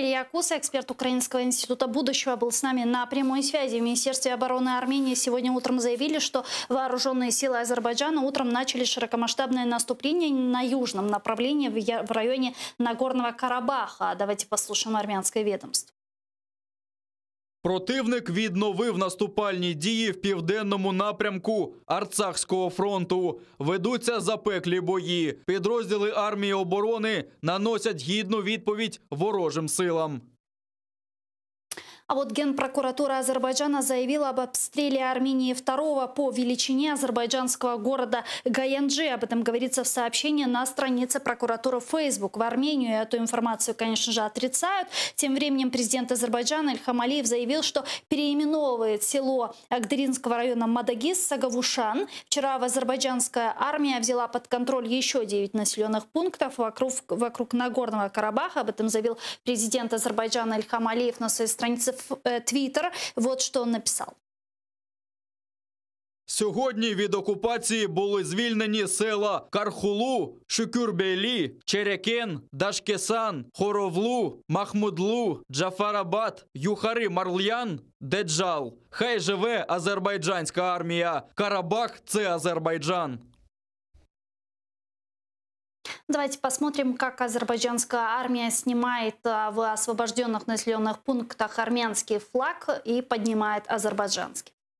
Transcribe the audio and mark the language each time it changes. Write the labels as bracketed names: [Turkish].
[Russian] Илья Куса, эксперт Украинского института будущего, был с нами на прямой связи. В Министерстве обороны Армении сегодня утром заявили, что вооруженные силы Азербайджана утром начали широкомасштабное наступление на южном направлении в районе Нагорного Карабаха. Давайте послушаем армянское ведомство. [Ukrainian] Противник відновив наступальні дії в південному напрямку Арцахського фронту. Ведуться запеклі бої. Підрозділи армії оборони наносять гідну відповідь ворожим силам. [Russian] А вот Генпрокуратура Азербайджана заявила об обстреле Армении второго по величине азербайджанского города Гаянджи. Об этом говорится в сообщении на странице прокуратуры в Facebook. В Армению эту информацию, конечно же, отрицают. Тем временем президент Азербайджана Ильхам Алиев заявил, что переименовывает село Агдыринского района Мадагис Сагавушан. Вчера азербайджанская армия взяла под контроль еще 9 населенных пунктов вокруг Нагорного Карабаха. Об этом заявил президент Азербайджана Ильхам Алиев на своей странице в Твиттер. Вот что он написал. [Ukrainian] Сьогодні від окупації були звільнені села Кархулу, Шукюрбейлі, Черекен, Дашкесан, Хоровлу, Махмудлу, Джафарабад, Юхари Марл'ян, Деджал. Хай живе азербайджанська армія. Карабах – це Азербайджан. [Russian] Давайте посмотрим, как азербайджанская армия снимает в освобожденных населенных пунктах армянский флаг и поднимает азербайджанский.